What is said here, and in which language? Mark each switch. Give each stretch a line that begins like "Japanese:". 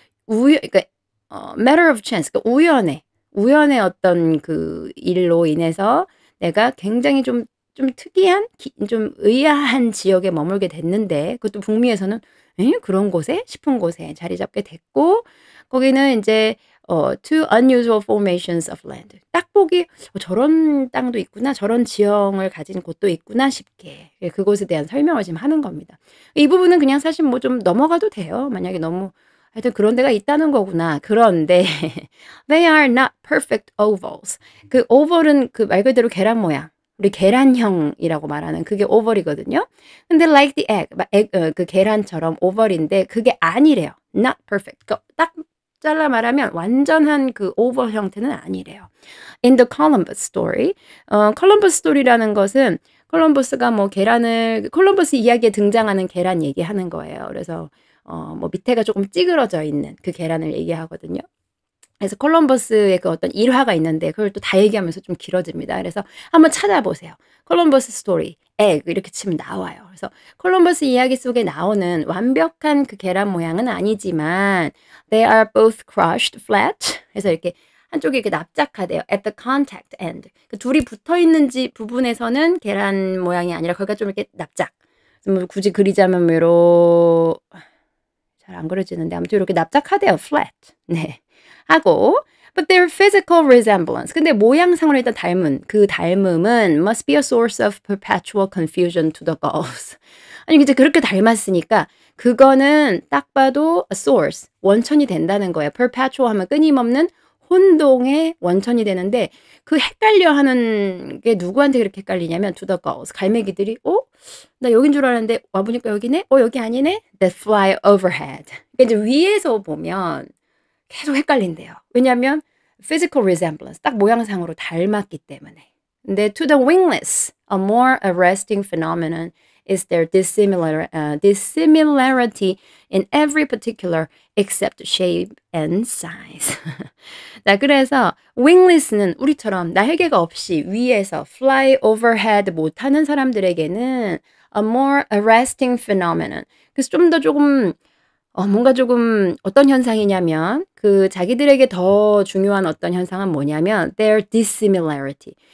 Korean: 그러니까
English: matter of chance,
Korean: 그러니까 우연의 어떤 그 일로 인해서 내가 굉장히 좀 특이한, 좀 의아한 지역에 머물게 됐는데, 그것도 북미에서는 그런 곳에 싶은 곳에 자리 잡게 됐고, 거기는 이제
English: two unusual formations of land.
Korean: 딱 보기 저런 땅도 있구나, 저런 지형을 가진 곳도 있구나 싶게 그곳에 대한 설명을 지금 하는 겁니다. 이 부분은 그냥 사실 뭐 좀 넘어가도 돼요. 만약에 너무 하여튼 그런 데가 있다는 거구나. 그런데
English: they are not perfect ovals.
Korean: 그 oval은 그 말 그대로 계란 모양. 우리 계란형이라고 말하는 그게 oval이거든요. 근데
English: like the egg,
Korean: 그 계란처럼 oval인데 그게 아니래요.
English: not perfect.
Korean: 딱 잘라 말하면 완전한 그 oval 형태는 아니래요.
English: In the Columbus story,
Korean: 컬럼버스 스토리라는 것은 콜럼버스가 뭐 콜럼버스 이야기에 등장하는 계란 얘기하는 거예요. 그래서 뭐 밑에가 조금 찌그러져 있는 그 계란을 얘기하거든요. 그래서 콜럼버스의 그 어떤 일화가 있는데 그걸 또 다 얘기하면서 좀 길어집니다. 그래서 한번 찾아보세요. 콜럼버스 스토리, egg 이렇게 치면 나와요. 그래서 콜럼버스 이야기 속에 나오는 완벽한 그 계란 모양은 아니지만
English: they are both crushed flat.
Korean: 그래서 이렇게 한쪽이 이렇게 납작하대요.
English: At the contact end.
Korean: 그 둘이 붙어 있는지 부분에서는 계란 모양이 아니라 거기가 좀 이렇게 납작. 뭐 굳이 그리자면 뭐 잘 안 그려지는데 아무튼 이렇게 납작하대요.
English: flat.
Korean: 네. 하고
English: but their physical resemblance.
Korean: 근데 모양상으로 일단 닮은 그 닮음은
English: must be a source of perpetual confusion to the gulls.
Korean: 아니 이제 그렇게 닮았으니까 그거는 딱 봐도 a source 원천이 된다는 거예요. perpetual 하면 끊임없는 혼동의 원천이 되는데 그 헷갈려하는 게 누구한테 그렇게 헷갈리냐면
English: to the gulls.
Korean: 갈매기들이 나 여긴 줄 알았는데 와 보니까 여기네. 여기 아니네.
English: That fly overhead.
Korean: 그러니까 이제 위에서 보면 계속 헷갈린대요. 왜냐하면
English: physical resemblance
Korean: 딱 모양상으로 닮았기 때문에. 근데
English: to the wingless, a more arresting phenomenon is their dissimilarity in every particular except shape and size.
Korean: 자, 그래서 wingless는 우리처럼 날개가 없이 위에서
English: fly overhead
Korean: 못하는 사람들에게는
English: a more arresting phenomenon.
Korean: 그래서 좀 더 조금 뭔가 조금 어떤 현상이냐면 그 자기들에게 더 중요한 어떤 현상은 뭐냐면
English: their dissimilarity.